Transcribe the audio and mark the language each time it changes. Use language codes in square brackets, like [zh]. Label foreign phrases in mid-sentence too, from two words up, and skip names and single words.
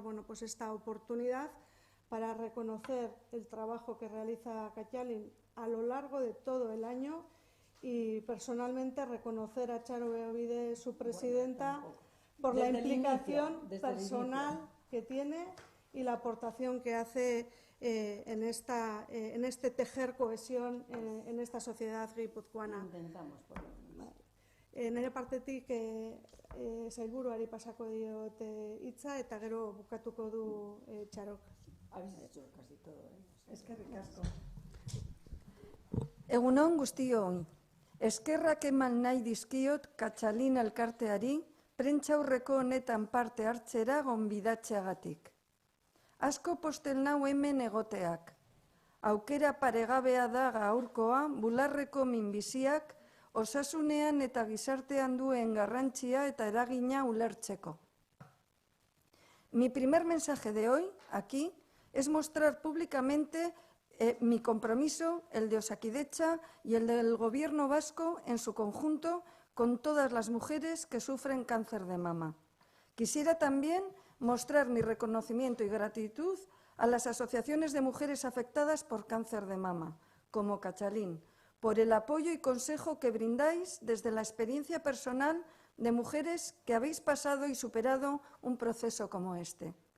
[es] bueno, pues esta oportunidad para reconocer el trabajo que realiza Katalin a lo largo de todo el año, y personalmente reconocer a Charo Beovide, su presidenta, por la implicación personal que tiene y la aportación que hace en este tejer cohesión en esta sociedad guipuzcoana. Intentamos, por lo menos. [eu] Nire partetik sailburuari pasako diot hitza, eta gero bukatuko du Txarok. [es] Habéis hecho casi todo, [eu] Eskerrik asko. Egunon guztioi, eskerrak eman nahi dizkiot Katalin elkarteari prentsaurreko honetan parte hartzera gonbidatzeagatik. Asko postel nau hemen egoteak. Aukera paregabea da gaurkoa bularreko minbiziak osasunean eta gizartean duen garrantzia eta eragina ulertzeko. [es] Mi primer mensaje de hoy, aquí, es mostrar públicamente mi compromiso, el de Osakidetza y el del Gobierno vasco en su conjunto con todas las mujeres que sufren cáncer de mama. Quisiera también mostrar mi reconocimiento y gratitud a las asociaciones de mujeres afectadas por cáncer de mama, como Katalin, por el apoyo y consejo que brindáis desde la experiencia personal de mujeres que habéis pasado y superado un proceso como este.